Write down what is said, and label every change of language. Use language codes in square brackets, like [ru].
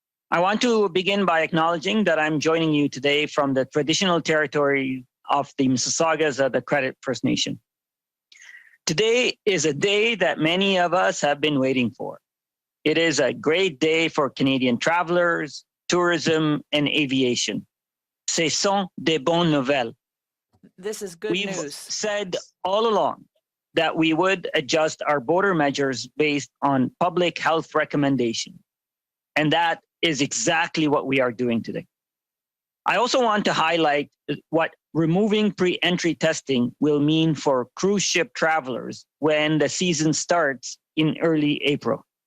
[en] I want to begin by acknowledging that I'm joining you today from the traditional territory of the Mississaugas of the Credit First Nation. Today is a day that many of us have been waiting for. It is a great day for Canadian travelers, tourism, and aviation. [fr] Ce sont des bonnes nouvelles. [en] This is good We've news. said all along that we would adjust our border measures based on public health recommendation. And that is exactly what we are doing today. I also want to highlight what removing pre-entry testing will mean for cruise ship travelers when the season starts in early April.